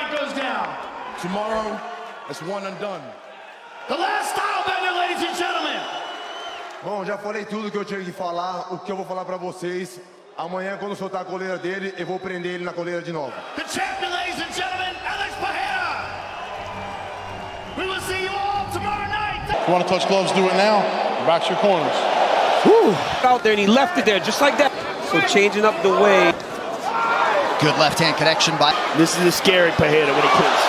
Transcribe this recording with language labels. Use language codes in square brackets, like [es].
[en] Tomorrow, it's one and done. The last Stylebender, ladies and gentlemen. [pt] Bom, já falei tudo que eu tinha que falar. O que eu vou falar pra vocês, amanhã quando soltar a coleira dele, eu vou prender ele na coleira de novo. [en] The champion, ladies and gentlemen, Alex Pereira. We will see you all tomorrow night. If you want to touch gloves, do it now. Box your corners. Woo! Out there and he left it there just like that. So changing up the way. Good left-hand connection by... This is a scary Pereira when he kicks.